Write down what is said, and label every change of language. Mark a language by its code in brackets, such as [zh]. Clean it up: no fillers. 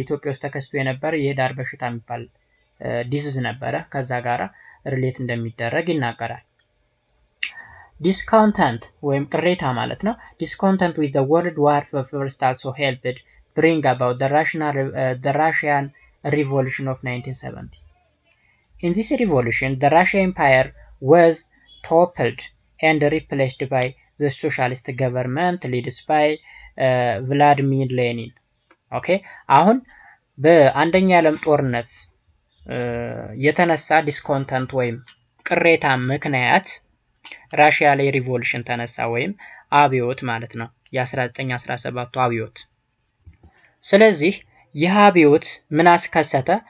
[am] ኢትዮጵያ ውስጥ ተከስቶ የነበረ የህዳር በሽታ የሚባል ዲዚዝ ነበረ ከዛ ጋራ ሪሌት እንደሚደረግ ይናገራል። discontent ወይም ቅሬታ ማለት ነው። [en] discontent with the world war first also helped bring about the Russian revolution of 1970. In this revolution, the Russian Empire was toppled and replaced by the socialist government led by Vladimir Lenin. Okay? [am] አሁን በአንደኛ ዓለም ጦርነት የተነሳ ዲስኮንተንት ወይም ቅሬታ ምክንያት ራሽያ ላይ ሪቮሉሽን ተነሳ ወይም አብዮት ማለት ነው። የ1917 አብዮት። ስለዚህ ይህ አብዮት ምን አስከሰተ?